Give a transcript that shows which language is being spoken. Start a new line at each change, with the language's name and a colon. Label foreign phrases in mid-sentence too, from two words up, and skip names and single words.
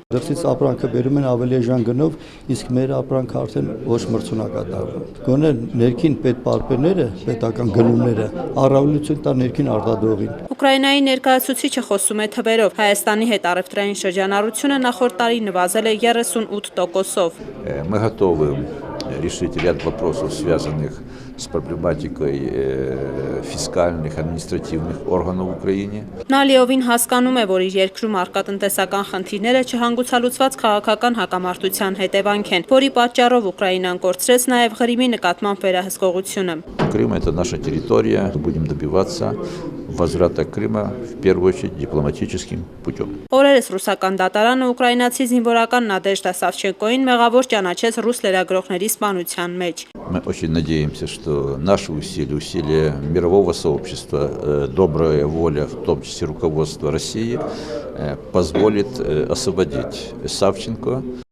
Armenian: Դրսից ապրանքը բերում են ավելի էժան գնով, իսկ մեր ապրանքը արդեն ոչ մրցունակատարվում։ Գոնե ներքին պետպարբերները, պետական գնումները առավելություն տա ներքին արտադրողին։ Ուկրաինայի ներկայացուցիչը խոսում է թվերով։ Հայաստանի հետ առևտրային շրջանառությունը նախորդ տարի նվազել է 38%-ով։
Russian: Мы готовы решить ряд вопросов, связанных с проблематикой фискальных, административных органов в Украине.
Armenian: Նա լիովին հասկանում է, որ իր երկրում առկա տնտեսական խնդիրները չհանգուցալուծված քաղաքական հակամարտության հետևանք են, որի պատճառով Ուկրաինան կորցրեց նաև Ղրիմի նկատմամբ վերահսկողությունը։
Russian: Крым – это наша территория. Будем добиваться возврата Крыма, в первую очередь, дипломатическим путем.
Armenian: Օրերս ռուսական դատարանը ուկրաինացի զինվորական Նադեժդա Սավչենկոին մեղավոր ճանաչեց ռուս լրագրողների սպանության մեջ։
Russian: Мы очень надеемся, что наши усилия мирового сообщества, добрая воля, в том числе руководства России, позволит освободить Савченко.